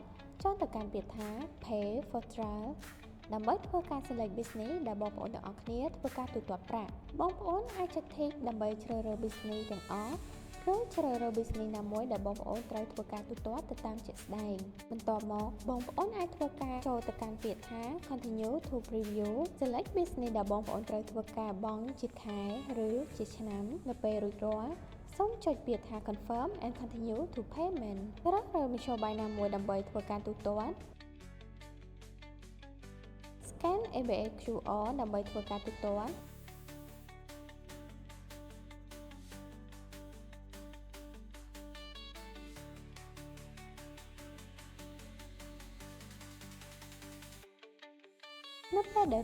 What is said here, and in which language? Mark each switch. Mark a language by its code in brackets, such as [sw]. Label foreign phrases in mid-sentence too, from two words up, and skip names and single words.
[km] ចូលទៅកាន់ពាក្យថា [en] Pay for Trial [km] ដើម្បីធ្វើការ [en] select business [km] ដែលបងប្អូនទាំងអស់គ្នាធ្វើការទូទាត់ប្រាក់បងប្អូន អាចចុច tick ដើម្បីជ្រើសរើស business ទាំងអស់ឬជ្រើសរើស business ណាមួយដែលបងប្អូនត្រូវធ្វើការទូទាត់ទៅតាមជាក់ស្ដែងបន្ទាប់មកបងប្អូនអាចធ្វើការចូលទៅកាន់ពាក្យថា [en] Continue to Preview select business [km] ដែលបងប្អូនត្រូវធ្វើការបង់ជាខែឬជាឆ្នាំនៅពេលរួចរាល់សូមចុចពាក្យថា [en] Confirm and Continue to Payment [km] ឬរើមធ្យោបាយណាមួយដើម្បីធ្វើការទូទាត់ Scan ABS QR ដើម្បីធ្វើការទូទាត់នៅពេលដែល